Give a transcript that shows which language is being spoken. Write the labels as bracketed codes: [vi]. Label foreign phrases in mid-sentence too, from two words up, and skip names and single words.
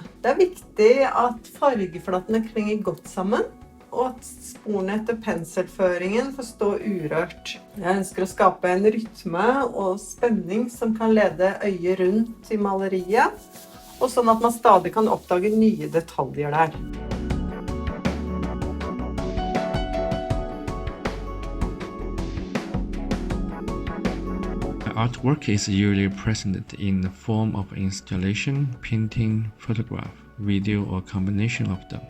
[no] Det viktig at fargeflatene klinger godt sammen, og at sporene etter penselføringen får stå urørt. Jeg ønsker å skape en rytme og spenning som kan lede øyet rundt I maleriet, og sånn at man stadig kan oppdage nye detaljer der. [en] Artwork is usually presented in the form of installation, painting, photograph, video, or combination of them.